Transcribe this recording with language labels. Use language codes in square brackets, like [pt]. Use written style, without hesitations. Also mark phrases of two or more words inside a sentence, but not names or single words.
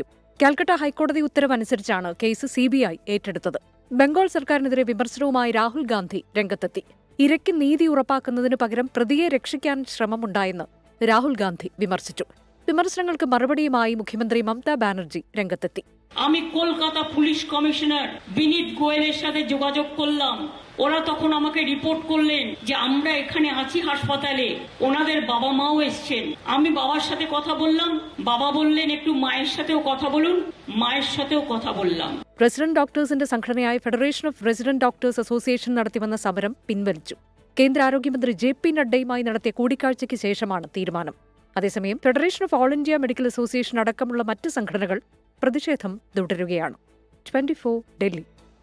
[ml] കാൽക്കട്ട ഹൈക്കോടതി ഉത്തരവനുസരിച്ചാണ് കേസ് CBI ഏറ്റെടുത്തത്. ബംഗാൾ സർക്കാരിനെതിരെ വിമർശനവുമായി രാഹുൽ ഗാന്ധി രംഗത്തെത്തി. ഇരയ്ക്ക് നീതി ഉറപ്പാക്കുന്നതിനു പകരം പ്രതിയെ രക്ഷിക്കാൻ ശ്രമമുണ്ടായെന്ന് രാഹുൽ ഗാന്ധി വിമർശിച്ചു. വിമർശനങ്ങൾക്ക് മറുപടിയുമായി മുഖ്യമന്ത്രി മമതാ ബാനർജി രംഗത്തെത്തി. [bn] আমি কলকাতা পুলিশ কমিশনার বিনীত গোয়েলের সাথে যোগাযোগ করলাম। ওরা তখন আমাকে রিপোর্ট করলেন যে আমরা এখানে আছি হাসপাতালে, ওনাদের বাবা মাও এসেছেন। আমি বাবার সাথে কথা বললাম, বাবা বললেন একটু মায়ের সাথেও কথা বলুন, মায়ের সাথেও কথা বললাম। [ml] റെസിഡന്റ് ഡോക്ടേഴ്സിന്റെ സംഘടനയായ ഫെഡറേഷൻ ഓഫ് റെസിഡന്റ് ഡോക്ടേഴ്സ് അസോസിയേഷൻ നടത്തിവന്ന സമരം പിൻവലിച്ചു. കേന്ദ്ര ആരോഗ്യമന്ത്രി JP നഡ്ഡയുമായി നടത്തിയ കൂടിക്കാഴ്ചയ്ക്ക് ശേഷമാണ് തീരുമാനം. അതേസമയം ഫെഡറേഷൻ ഓഫ് ഓൾ ഇന്ത്യ മെഡിക്കൽ അസോസിയേഷൻ അടക്കമുള്ള മറ്റ് സംഘടനകൾ പ്രതിഷേധം തുടരുകയാണ്. 24 ഡൽഹി.